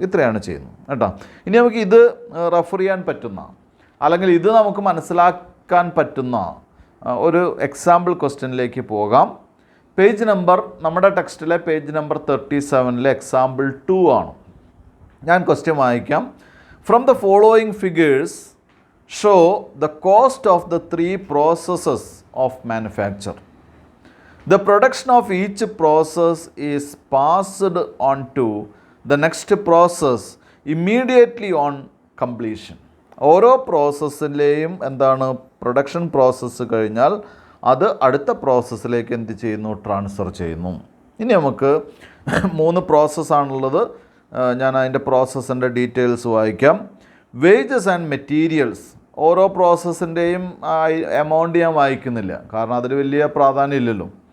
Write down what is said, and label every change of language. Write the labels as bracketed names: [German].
[Malayalam] ഇത്രയാണ് ചെയ്യുന്നത് കേട്ടോ. ഇനി നമുക്ക് ഇത് റെഫർ ചെയ്യാൻ പറ്റുന്ന, അല്ലെങ്കിൽ ഇത് നമുക്ക് മനസ്സിലാക്കാൻ പറ്റുന്ന ഒരു എക്സാമ്പിൾ ക്വസ്റ്റ്യനിലേക്ക് പോകാം. പേജ് നമ്പർ, നമ്മുടെ ടെക്സ്റ്റിലെ പേജ് നമ്പർ 37 എക്സാമ്പിൾ 2 ആണ്. ഞാൻ ക്വസ്റ്റ്യൻ വായിക്കാം. [English] From the following figures show the cost of the 3 processes of manufacture. The production of each process is passed on to the next process immediately on completion. [Malayalam] ഓരോ പ്രോസസ്സിലെയും എന്താണ്, production process കഴിഞ്ഞാൽ അത് അടുത്ത പ്രോസസ്സിലേക്ക് എന്ത് ചെയ്യുന്നു, ട്രാൻസ്ഫർ ചെയ്യുന്നു. ഇനി നമുക്ക് 3 പ്രോസസ്സാണുള്ളത്. ഞാൻ അതിൻ്റെ പ്രോസസ്സിൻ്റെ ഡീറ്റെയിൽസ് വായിക്കാം. വേജസ് ആൻഡ് മെറ്റീരിയൽസ്, ഓരോ പ്രോസസ്സിൻ്റെയും എമൗണ്ട് ഞാൻ വായിക്കുന്നില്ല, കാരണം അതിൽ വലിയ പ്രാധാന്യം ഇല്ലല്ലോ.